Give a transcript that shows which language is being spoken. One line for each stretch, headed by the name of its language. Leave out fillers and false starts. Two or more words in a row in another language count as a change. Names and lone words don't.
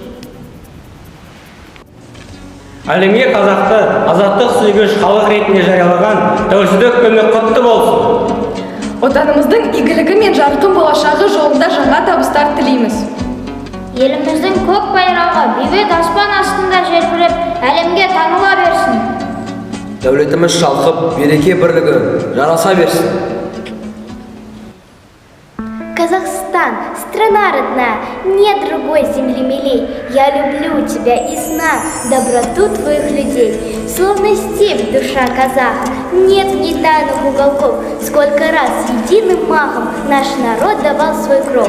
Kazakh: Әлемге қазақты азаттық сүйгіш халық ретінде жариялаған тәуелсіздік күні құтты болсын. Отанымыздың игілігі мен жарқын болашағы жолында жаңа табыстар тілейміз. Еліміздің көк байрағы бейбіт аспан астында желбіреп, әлемге таныла берсін. Дәулетіміз шалқып, береке бірлігі жараса берсін.
Russian: Казахстан, страна родная, нет другой земли милей. Я люблю тебя и знаю доброту твоих людей. Словно степь душа казаха, нет в ней тайных уголков. Сколько раз единым махом наш народ давал свой кров.